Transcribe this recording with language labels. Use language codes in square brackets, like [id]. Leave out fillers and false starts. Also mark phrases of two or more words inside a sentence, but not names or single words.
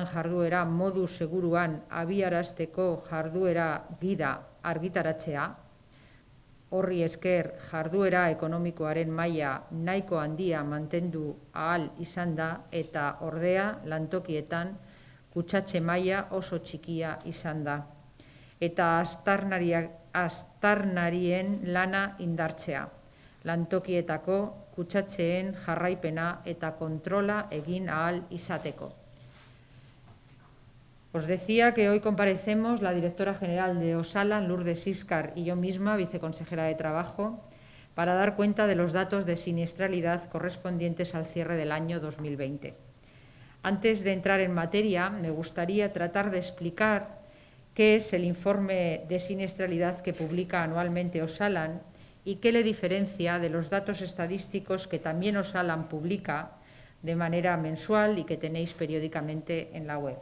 [eu] jarduera modu seguruan abiarazteko jarduera gida argitaratzea, horri esker jarduera ekonomikoaren maila nahiko handia mantendu ahal izan da, eta ordea lantokietan kutsatze maila oso txikia izan da, eta aztarnarien lana indartzea, lantokietako kutsatzeen jarraipena eta kontrola egin ahal izateko. [es] Os decía que hoy comparecemos la directora general de Osalan, Lourdes Íscar, y yo misma, viceconsejera de Trabajo, para dar cuenta de los datos de siniestralidad correspondientes al cierre del año 2020. Antes de entrar en materia, me gustaría tratar de explicar qué es el informe de siniestralidad que publica anualmente Osalan y qué le diferencia de los datos estadísticos que también Osalan publica de manera mensual y que tenéis periódicamente en la web.